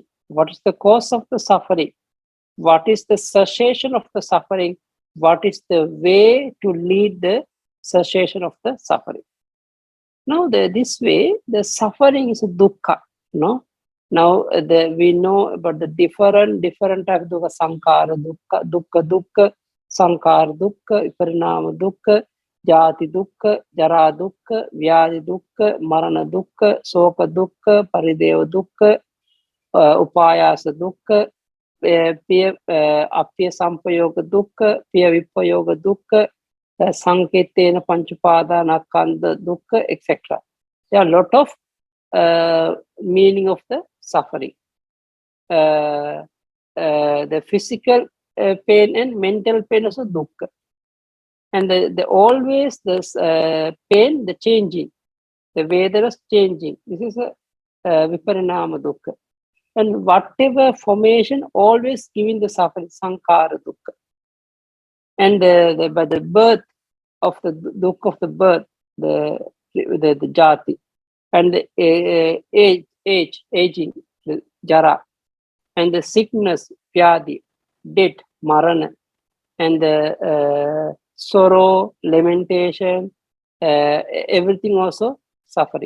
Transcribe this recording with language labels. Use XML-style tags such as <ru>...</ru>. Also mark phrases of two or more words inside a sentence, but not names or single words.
<en>What is the cause of the suffering? What is the cessation of the suffering? What is the way to lead the cessation of the suffering? Now, this way, the suffering is a dukkha. No? Now, we know about the different types of dukkha:</en> <pi>sankara dukkha, sankara dukkha, parinama dukkha, jati dukkha, jara dukkha, vyadi dukkha, marana dukkha, soka dukkha, parideva dukkha, upayasa dukkha, piya appiya sampayoga dukkha, piya vipayoga dukkha, sanketena panchupadana dukkha,</pi> <en>etc. There are a lot of meaning of the suffering. The physical pain and mental pain also dukkha. And the always this pain, the changing, the weather is changing. This is a</en> <pi>viparinama dukkha.</pi> <en>And whatever formation, always giving the suffering,</en> <pi>sankara dukkha.</pi> <en>And by the birth of the dukkha of the birth, the jati, and the aging, the jara, and the sickness, vyadi, death, marana, and the sorrow, lamentation, everything also suffering.</en>